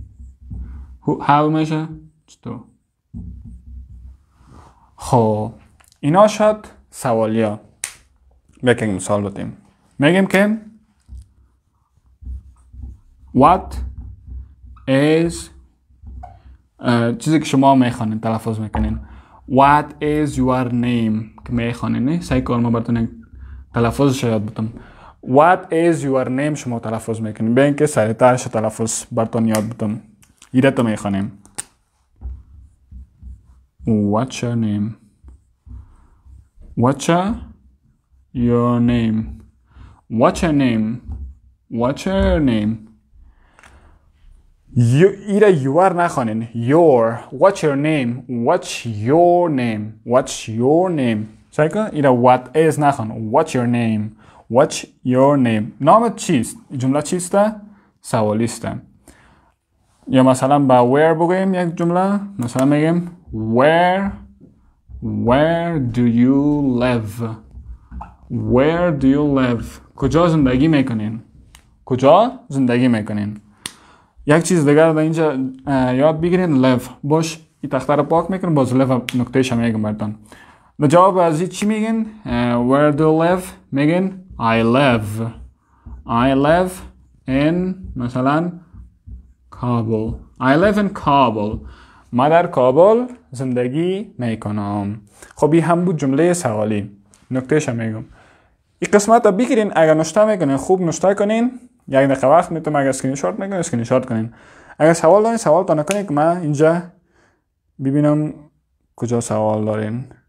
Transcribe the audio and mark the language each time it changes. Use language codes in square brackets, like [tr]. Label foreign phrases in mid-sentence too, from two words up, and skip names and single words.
[fa] How میشه چطور؟ خب اینا شد سوالیا. یک مثال بدیم. میگیم که [en] What is [fa] چیزی که شما میخوانین تلفظ میکنین. [en] What is your name [fa] که میخوانین. سعی کنم ما براتون تلفظش یاد بدم. What is your name شما تلفظ میکنین. به اینکه سریعترش تلفظ براتون یاد بدم. ایره تو میخوانیم. [en] What's your name? What's your name? What's your name? What's your name? [fa] ایره your نخوانین. Your. [en] What's your name? What's your name? What's your name? [fa] سعی کن ایره [en] what is [fa] نخوان. [en] What's your name? What's your name? [fa] نامت چیست؟ جمله چیسته؟ سوالیسته. یا مثلا با where بگویم یک جمله. مثلا میگیم [en] Where do you live? Where do you live? [fa] کجا زندگی میکنین؟ کجا زندگی میکنین؟ یک چیز دیگر در اینجا یاد بگیرین. live باش این تخته رو پاک میکنین باز live نکتهش هم میگم براتون. در جواب از این چی میگین؟ [en] Where do you live؟ میگین I live in مثلا کابل. I live in [fa] کابل. ما در کابل زندگی میکنم. خب این هم بود جمله سوالی. نکتهش هم میگم. این قسمت رو بگیرین. اگر نشته میکنین خوب نشته کنین. یک دقیقه وقت میتونم. اگر اسکرین شات میکنین اسکرین شات کنین. اگر سوال دارین سوال تا نکنین که من اینجا ببینم کجا سوال دارین.